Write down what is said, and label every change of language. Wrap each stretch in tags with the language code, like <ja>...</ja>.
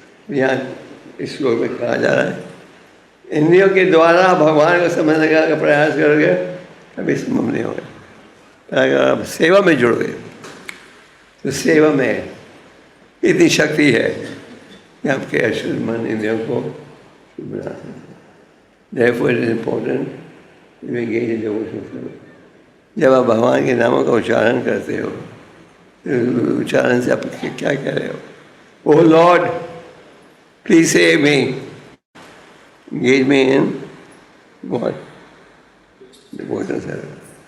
<hi>यहाँ इस श्लोक में कहा जा रहा है इंद्रियों के द्वारा भगवान को समझने का प्रयास करोगे कभी संभव नहीं होगा। अगर आप सेवा में जुड़ोगे तो सेवा में इतनी शक्ति है कि आपके अशुद्ध मन इंद्रियों को बना सकते हैं।</hi> <en>Therefore it is important to engage in devotional service.</en> <hi>जब आप भगवान के नामों का उच्चारण करते हो तो उच्चारण से आप क्या कह रहे हो?</hi> <en>Oh lord please save me, engage me in what? Devotional service.</en>